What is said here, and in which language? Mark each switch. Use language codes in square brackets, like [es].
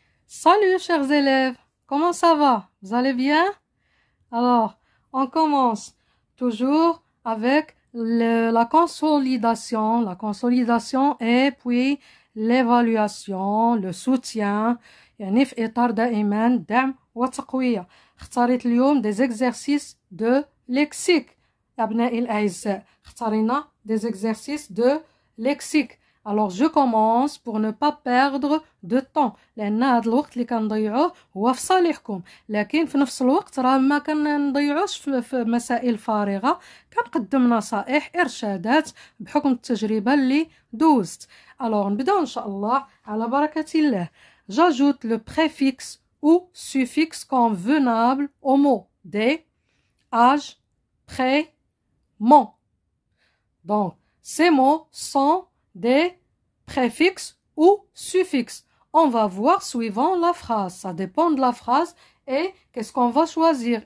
[fr] Salut chers élèves, comment ça va? Vous allez bien? Alors, on commence toujours avec la consolidation et puis l'évaluation, le soutien. [ar] يعني في إطار دائما دعم وتقوية. اختاريت اليوم [fr] des exercices de lexique. [ar] أبنائي الأعزاء، اختارينا [fr] des exercices de lexique. Alors je commence pour ne pas perdre de temps [ar] لأن هذا الوقت اللي كنضيعوه هو في صالحكم، لكن في نفس الوقت راه ما كنضيعوش في مسائل فارغة، كنقدم نصائح إرشادات بحكم التجربة اللي دوزت. Alors نبداو إن شاء الله على بركة الله. [fr] J'ajoute le préfixe ou suffixe convenable au mot des, âge, près, mon. Donc ces mots sont des préfixes ou suffixes. On va voir suivant la phrase. Ça dépend de la phrase et qu'est-ce qu'on va choisir.